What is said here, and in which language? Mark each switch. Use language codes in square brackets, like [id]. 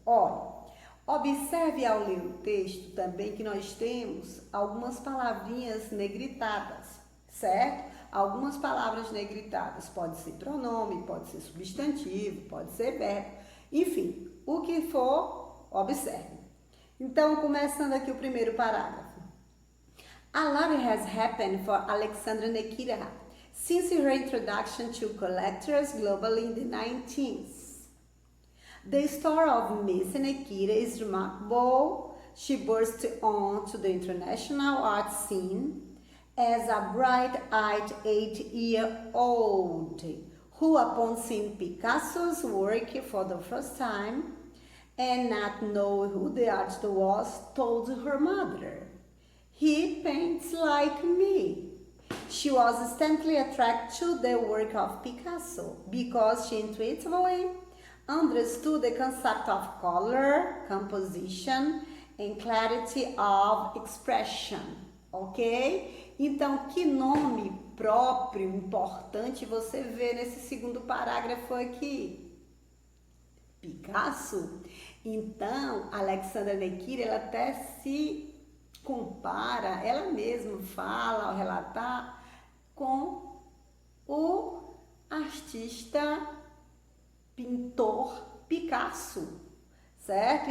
[pt] Olha, observe ao ler o texto também que nós temos algumas palavrinhas negritadas, certo? Algumas palavras negritadas. Pode ser pronome, pode ser substantivo, pode ser verbo. Enfim, o que for, observe. Então, começando aqui o primeiro parágrafo. [en] A lot has happened for Alexandra Nequira since her introduction to collectors globally in the 19th. The story of Miss Nequira is remarkable. She burst onto the international art scene as a bright-eyed 8-year-old who, upon seeing Picasso's work for the first time and not knowing who the artist was, told her mother, "He paints like me." She was instantly attracted to the work of Picasso because she intuitively understood the concept of color, composition, and clarity of expression, ok? [pt] Então, que nome próprio, importante você vê nesse segundo parágrafo aqui? Picasso? Então, Alexandra Nequira, ela até se compara, ela mesma fala ao relatar com o artista pintor Picasso, certo?